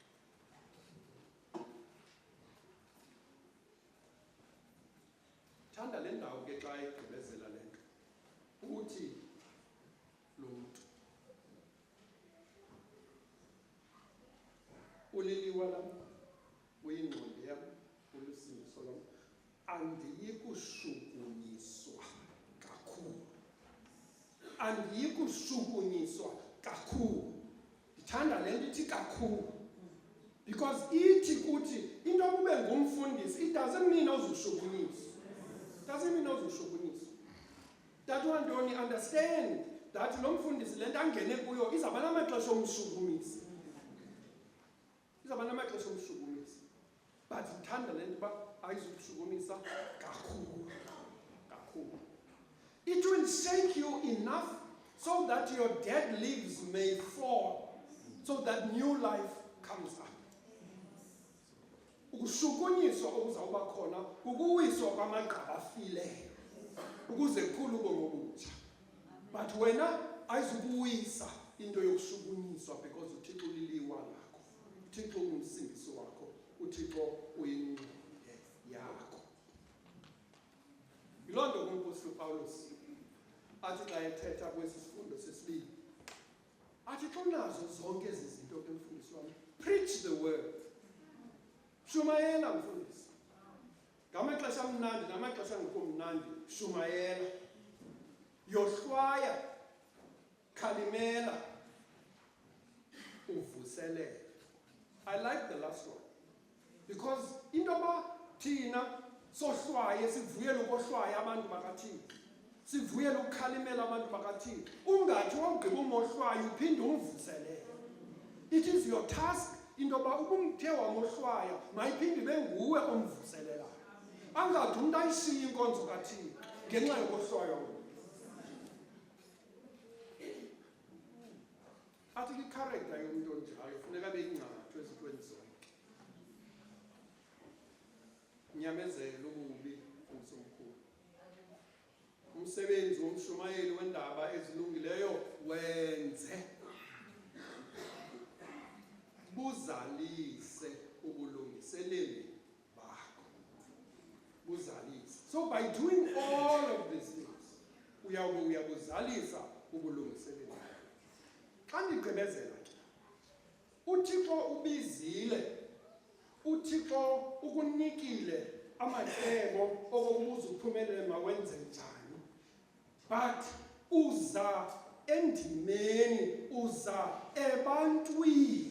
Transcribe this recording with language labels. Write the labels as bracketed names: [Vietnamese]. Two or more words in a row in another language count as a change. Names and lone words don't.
[Xhosa] Thanda le ndawo ke xa igqibezela le nto, uthi lo mntu uliliwa lam, uyingqondo yam, ulusindiso lwam, andiyikushukunyiswa kakhulu. Andiyikushukunyiswa kakhulu. Ndithanda le nto ithi kakhulu. Because ithi kuthi into kube ngumfundisi, [English] it doesn't mean uzushukunyiswa. It doesn't mean uzushukunyiswa. That one don't understand that [Xhosa] lo mfundisi le nto angene kuyo izaba namaxesha omshukumisa. Izaba namaxesha omshukumisa. But ndithanda le nto uba ayizukushukumisa kakhulu. Kakhulu. [English] It will shake you enough so that your dead leaves may fall, so that new life comes up. [Xhosa] Ukushukunyiswa okuzawuba khona, ukuwiswa kwamagqaba afileyo, ukuze kukhulu ubomi obutsha. But wena ayizukuwisa into yokushukunyiswa because uThixo uliliwa lakho. uThixo ungumsindisi wakho. uThixo uyingqondo yakho. Yiloo nto uMpostoli Pawulos athi xa ethetha kwesi sifundo sesibili, athi xa unazo zonke ezi zinto ke mfundisi wami, [English] preach the word. [Xhosa] Shumayela mfundisi. Ngamaxesha amnandi namaxesha angekho mnandi, shumayela. Yohlwaya, khalimela, uvuselele. [English] I like the last one. [Xhosa] Because into yoba thina sohlwaye sivuyele ukohlwaya abantu bakaThixo. Sivuyele ukukhalimela abantu bakaThixo. Ungathi wogqiba umohlwayo uphinde umvuselele. [English] It is your task [Xhosa] into yoba ubumthe wamohlwaya mayiphinde ibe nguwe omvuselelayo. Angathi umuntu ayishiye inkonzo kaThixo ngenxa yokohlwaya. Athi i-character yomuntu onjalo funeka abe yingcathu ezintweni zonke. Unyamezele ububi umkhulu. Umsebenzi womshumayeli wendaba ezilungileyo wenze. Buzalise ubulungiseleli bakho. Buzalise. [English] So by doing all of these things, [Xhosa] uyabuzalisa ubulungiseleli. Xa ndigqibezela ke, uThixo ubizile, uThixo ukunikile amacebo okokubuza uphumelele mawenze njani. But uza endimeni, uza ebantwini.